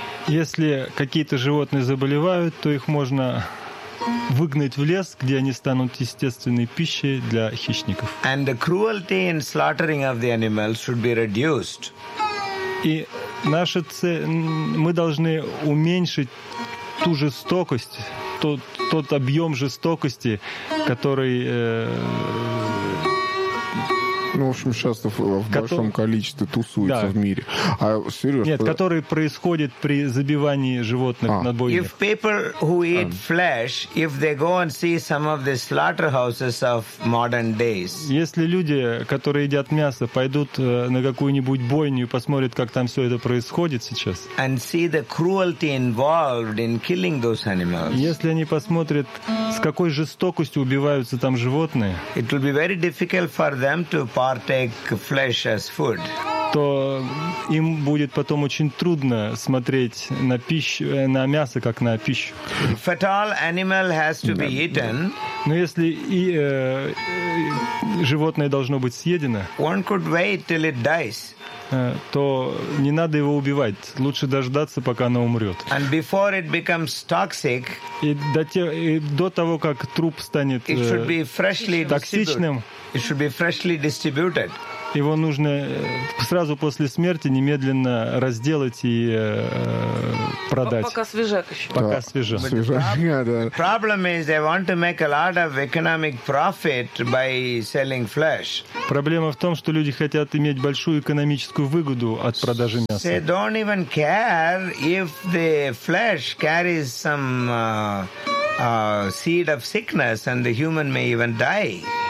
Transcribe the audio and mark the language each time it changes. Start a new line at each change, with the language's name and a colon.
Russian: Если какие-то животные заболевают, то их можно выгнать в лес, где они станут естественной пищей для хищников.
English: And the cruelty in slaughtering of the animals should be reduced.
Russian: И наша цель, мы должны уменьшить ту жестокость, тот объем жестокости, который. Ну, в общем, сейчас большом количестве тусуется, да, в мире. А, Сереж, нет, который происходит при забивании животных на бойнях.
English: If people who eat flesh, if they go and see some of the slaughterhouses of modern days.
Russian: Если люди, которые едят мясо, пойдут на какую-нибудь бойню и посмотрят, как там все это происходит сейчас.
English: And see the cruelty involved in killing those animals.
Russian: Если они посмотрят, с какой жестокостью убиваются там животные.
English: It will be very difficult for them to partake flesh as food.
Russian: То им будет потом очень трудно смотреть на пищу, на мясо как на пищу.
English: If at all animal has to be eaten.
Russian: Но если и животное должно быть съедено.
English: One could wait till it dies.
Russian: То не надо его убивать, лучше дождаться, пока оно умрет.
English: And before it becomes toxic.
Russian: И до того, как труп станет токсичным.
English: It should be freshly distributed.
Russian: его нужно сразу после смерти немедленно разделать и продать. Пока свежак еще. Пока свежак.
English: Problem is they want to make a lot of economic profit by selling flesh.
Russian: Проблема в том, что люди хотят иметь большую экономическую выгоду от продажи мяса.
English: They don't even care if the flesh carries some seed of sickness and the human may even die.